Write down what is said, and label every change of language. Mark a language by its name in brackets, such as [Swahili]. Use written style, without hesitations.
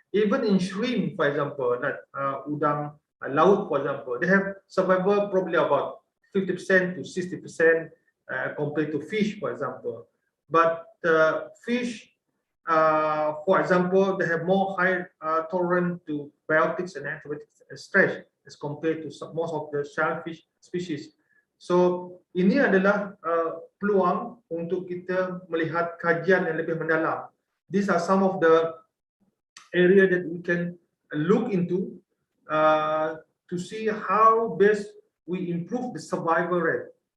[English] Even in shrimp, for example, like [Malay] udang laut, [English] for example, they have survival probably about 50% to 60% compared to fish, for example. But fish, for example, they have more high tolerance to biotics and antibiotic stress as compared to most of the shellfish species. [Malay] So ini adalah peluang untuk kita melihat kajian yang lebih mendalam. [English] These are some of the area that we can look into to see how best we improve the survival rate.